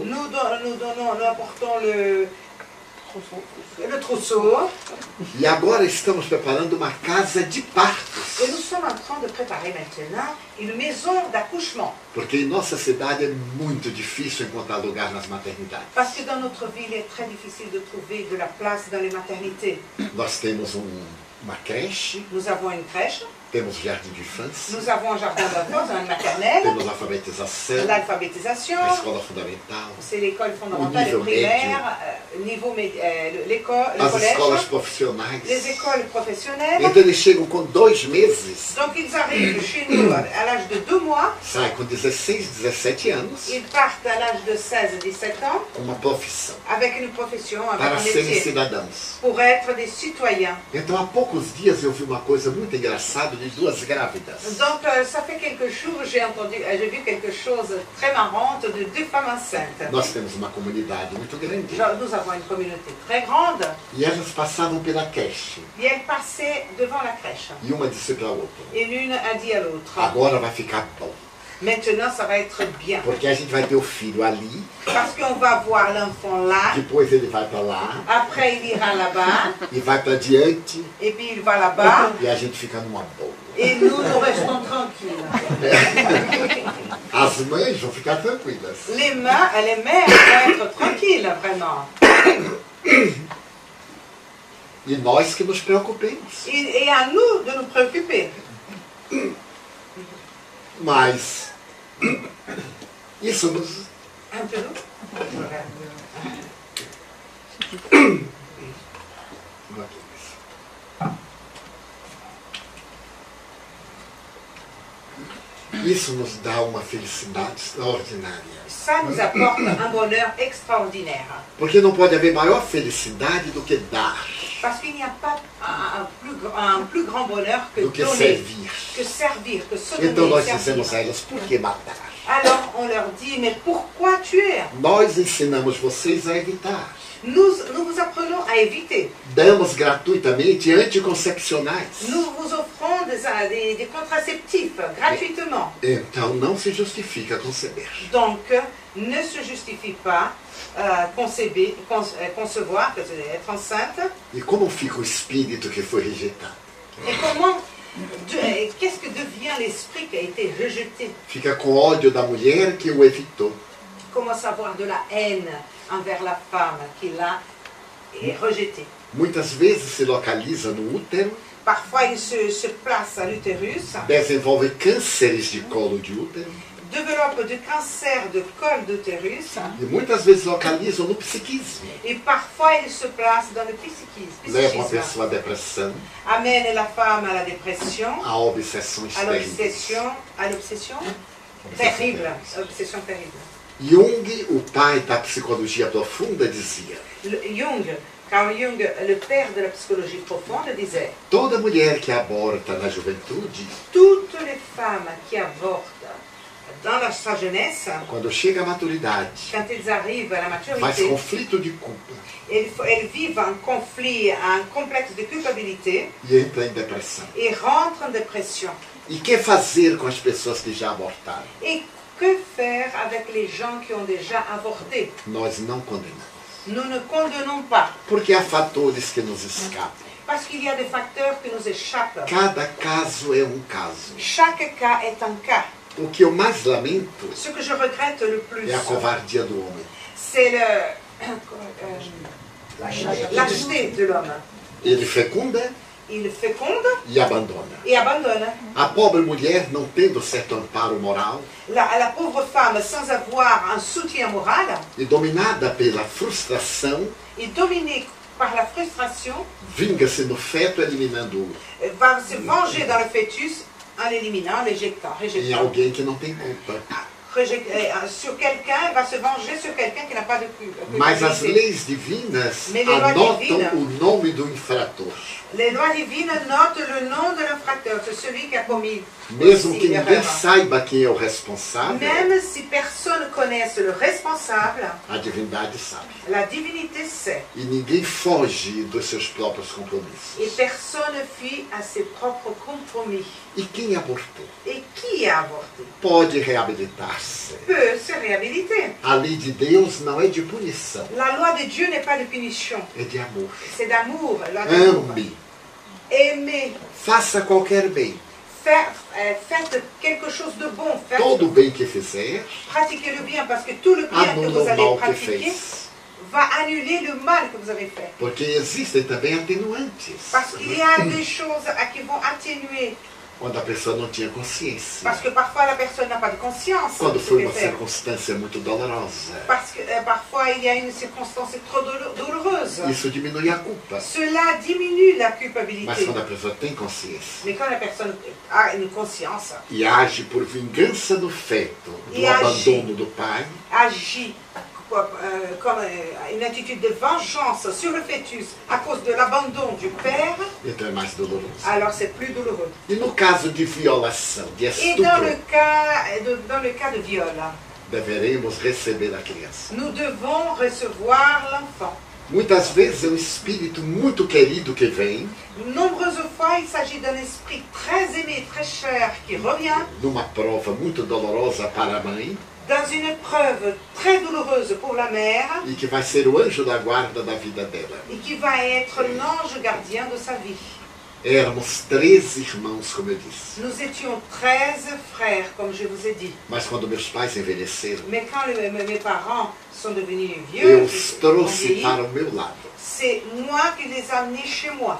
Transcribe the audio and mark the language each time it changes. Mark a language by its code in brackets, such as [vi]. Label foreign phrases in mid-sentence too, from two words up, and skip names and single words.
[fr] nous apportons le trousseau, [pt] e agora estamos preparando uma casa de partos, [fr] et nous sommes en train de préparer maintenant une maison d'accouchement. [pt] porque em nossa cidade é muito difícil encontrar lugar nas maternidades. [fr] Parce que dans notre ville, il est très difficile de trouver de la place dans les maternités. [pt] Nós temos uma creche, [fr] Nous avons une crèche, [pt] temos jardim de infância, [fr] nous avons un jardin d'enfants, une maternelle, [pt] temos alfabetização, [fr] l'alphabétisation, [pt] a escola fundamental, [fr] c'est l'école fondamentale, Au niveau le primaire, l'école, le [pt] as escolas [fr] collège, [pt] profissionais. [fr] les écoles professionnelles. [pt] Então eles chegam com 2 meses, [fr] Donc ils arrivent chez nous à l'âge de 2 mois, [pt] saem com 16, 17 anos, [fr] ils partent à l'âge de 16 et 17 ans [pt] com uma profissão, [fr] avec une profession, avec [pt] para [fr] un [pt] serem [fr] métier, [pt] cidadãos. [fr] pour être des citoyens. [pt] Então há poucos dias eu vi uma coisa muito engraçada de 2 grávidas. [fr] Donc ça fait quelques jours, j'ai vu quelque chose de très marrante de 2 femmes enceintes. [pt] Nós temos uma comunidade muito grande. [fr] Nous avons une communauté très grande [pt] E elas passavam pela creche. [fr] et elles passaient devant la crèche. [pt] E uma disse para a outra, [fr] Et l'une a dit à l'autre, [pt] agora vai ficar bom. [fr] maintenant ça va être bien. [pt] Porque a gente vai ter o filho ali, [fr] Parce qu'on va voir l'enfant là, [pt] depois ele vai para lá, [fr] après il ira là-bas, [pt] e vai para diante, [fr] et puis il va là-bas, [pt] e a gente fica numa boa. [fr] et nous restons tranquilles. [pt] As As mães vão ficar tranquilas. [fr] Les mères vont être tranquilles, vraiment. [pt] E nós que nos preocupemos. [fr] Et à nous de nous préoccuper. [pt] Mas isso nos... [fr] Un peu nous. [pt] Isso nos dá uma felicidade extraordinária. [fr] Ça nous apporte un bonheur extraordinaire. [pt] Porque não pode haver maior felicidade do que dar, [fr] Parce qu'il n'y a pas un plus grand bonheur que [pt] do que [fr] donner, [pt] servir. [fr] que servir, que se donner, [pt] Então nós [fr] servir. [pt] dizemos a elas, por que matar? [fr] Alors on leur dit, mais pourquoi tuer? [pt] Nós ensinamos vocês a evitar. [fr] Nous vous apprenons à éviter. [pt] Damos gratuitamente anticoncepcionais. [fr] Nous vous offrons des contraceptifs gratuitement. [pt] Então não se justifica conceber. [fr] Donc, ne se justifie pas concevoir, être enceinte. [pt] E como fica o espírito que foi rejeitado? [fr] Et comment, qu'est-ce que devient l'esprit qui a été rejeté? [pt] Fica com ódio da mulher que o evitou. [fr] Commence à avoir de la haine envers la femme qui l'a rejetée. [pt] Muitas vezes se localiza no útero, [fr] Parfois, il se place à l'utérus, [pt] desenvolve cânceres de colo de útero [fr] développe de cancer de col d'utérus, [pt] e muitas vezes localizam no psiquismo. [fr] et parfois, il se place dans le [pt] Levam a [fr] psychisme. [pt] pessoa à depressão, [fr] Amène la femme à la dépression, [pt] a obsessões [fr] à [pt] terríveis. [fr] l'obsession terrible. Obsession terrible. [pt] Jung, o pai da psicologia profunda, dizia: [fr] Carl Jung, le père de la psychologie profonde, disait: [pt] toda mulher que aborta na juventude, [fr] toutes les femmes qui avortent dans sa jeunesse, [pt] quando chega à maturidade, [fr] quand elles arrivent à la [pt] faz [fr] maturité, [pt] conflito de culpa [fr] elles vivent un conflit, un complexe de culpabilité [pt] e entra em depressão. [fr] et rentrent en dépression. [pt] E que fazer com as pessoas que já abortaram? [fr] Et que faire avec les gens qui ont déjà avorté? [pt] Nós não condenamos. [fr] Nous ne condamnons pas, [pt] Porque há fatores que nos escapam. [fr] parce qu'il y a des facteurs qui nous échappent. [pt] Cada caso é um caso. [fr] Chaque cas est un cas. [pt] O que eu mais lamento [fr] Ce que je regrette le plus, [pt] é a covardia do homem. [fr] c'est lâcheté de l'homme. [pt] Ele fecunda [fr] Il féconde [pt] e abandona. [fr] et abandonne. [pt] A pobre mulher, não tendo certo amparo moral [fr] La pauvre femme, sans avoir un soutien moral, [pt] e dominada pela frustração, [fr] et dominée par la frustration, [pt] vinga-se no feto eliminando-o [fr] va se venger dans le fœtus en l'éliminant, l'éjectant, [pt] em [fr] rejetant. [pt] alguém que não tem culpa. [fr] Sur quelqu'un, va se venger sur quelqu'un qui n'a pas de [pt] Mas as [fr] culpabilité. [pt] leis divinas [fr] Mais les lois [pt] anotam [fr] divinas- [pt] o nome do infrator. [fr] Les lois divines notent le nom de l'infracteur, c'est celui qui a commis [pt] Mesmo [fr] aussi [pt] que ninguém [fr] l'erreur. [pt] saiba quem é o responsável, [fr] Même si personne ne connaisse le responsable, [pt] a divindade sabe. [fr] la divinité sait. [pt] E ninguém foge dos seus próprios compromissos. [fr] Et personne fuit à ses propres compromis. [pt] E quem abortou [fr] Et qui a avorté [pt] pode reabilitar-se. [fr] peut se réhabiliter. [pt] A lei de Deus não é de punição, [fr] La loi de Dieu n'est pas de punition, [pt] é de amor. [fr] c'est d'amour. La loi d'amour. [pt] Ame, [fr] Aimez, [pt] faça qualquer bem. [fr] faites quelque chose de bon, [pt] Todo o bem que fizer, [fr] pratiquez le bien, parce que tout le bien que [pt] anula [fr] vous [pt] o [fr] allez [pt] mal que [fr] pratiquer [pt] fez. [fr] va annuler le mal que vous avez fait. [pt] Porque existem também atenuantes. [fr] Parce qu'il y a des choses qui vont atténuer. [pt] Quando a pessoa não tinha consciência. [fr] Parce que parfois la personne n'a pas de conscience de [pt] Quando [fr] ce [pt] foi [fr] qu'elle [pt] uma [fr] fait. [pt] circunstância muito dolorosa. [fr] Parce que parfois il y a une circonstance trop douloureuse. [pt] Isso diminui a culpa. [fr] Cela diminue la [pt] Mas [fr] culpabilité. [pt] quando a pessoa tem consciência [fr] Mais quand la personne a une conscience, [pt] e age por vingança do feto, do E age. abandono do pai, [fr] agit comme une attitude de vengeance sur le fœtus à cause de l'abandon du père, [pt] então é mais doloroso. [fr] alors c'est plus douloureux. [pt] E no caso de violação, [fr] de Et dans le [pt] estupro, [fr] cas de viol, [pt] deveremos receber a criança. [fr] nous devons recevoir l'enfant. [pt] Muitas vezes é um espírito muito querido que vem, [fr] Nombreuses fois, il s'agit d'un esprit très aimé, très cher, qui revient [pt] numa prova muito dolorosa para a mãe, [fr] dans une épreuve très douloureuse pour la mère [pt] e que vai ser o anjo da guarda da vida dela. [fr] et qui va être l'ange gardien de sa vie. [pt] Éramos 13 irmãos, como eu disse. [fr] Nous étions 13 frères, comme je vous ai dit. [pt] Mas quando meus pais envelheceram, [fr] Mais quand mes parents sont devenus vieux, [pt] eu os trouxe para o meu lado. [fr] c'est moi qui les ai amenés chez moi.